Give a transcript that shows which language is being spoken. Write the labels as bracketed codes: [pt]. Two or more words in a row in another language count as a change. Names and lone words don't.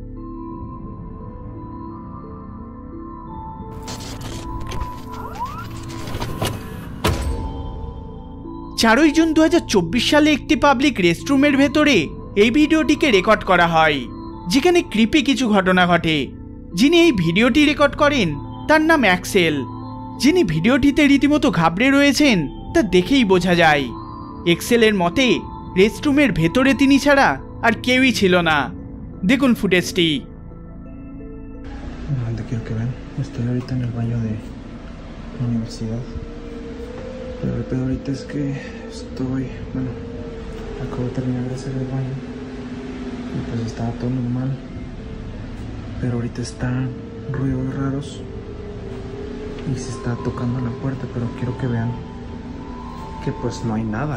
[bn] 4 জুন 2024 সালে একটি [en] public restroom [bn] ভেতরে এই ভিডিওটিকে রেকর্ড করা হয়, যেখানে ক্রিপি কিছু ঘটনা ঘটে। যিনি এই ভিডিওটি রেকর্ড করেন তার নাম অ্যাক্সেল। যিনি ভিডিওটিতে রীতিমতো ঘাবড়ে রয়েছেন তা দেখেই বোঝা যায়। এক্সেলের মতে রেস্টরুমের ভেতরে তিনি ছাড়া আর কেউই ছিল না। দেখুন ফুটেজটি। [es] Te quiero que vean, estoy ahorita en el baño de la universidad. Pero el pedo ahorita es que acabo de terminar de hacer el baño y pues estaba todo normal. Pero ahorita están ruidos raros y se está tocando la puerta, pero quiero que vean que pues no hay nada.